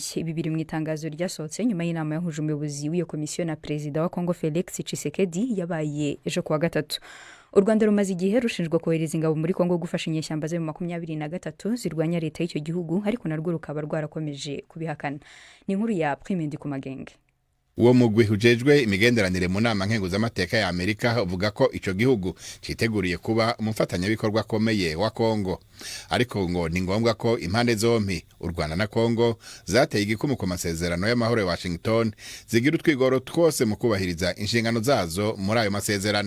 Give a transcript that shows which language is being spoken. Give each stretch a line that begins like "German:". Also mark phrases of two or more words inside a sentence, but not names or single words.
Kinyarwanda: Ibi biri mu itangazo ryasohotse nyuma y'inama yahuje umuyobozi w'iyo komisiyo na perezida wa Kongo Felix Tshisekedi yabaye ejo kuwa gatatu. U Rwanda rumaze igihe rushinjwa kohereza ingabo muri Kongo gufasha inyeshyamba zo mu 23 zirwanya leta y'icyo gihugu, ariko narwo rukaba rwarakomeje kubihakana. Ni inkuru ya Primendi ku Magenge.
Rundi: Uwo mugwi hujejwe imigenderanire mu nama nkenguzamateka ya Amerika uvuga ko ico gihugu citeguriye kuba umufatanyabikorwa akomeye wa Kongo, ariko ngo ni ngombwa ko impande zompi u Rwanda na Kongo zateye igikumu ku masezerano y'amahoro ya Washington zigira utwigoro twose mu kubahiriza inshingano zazo muri ayo masezerano.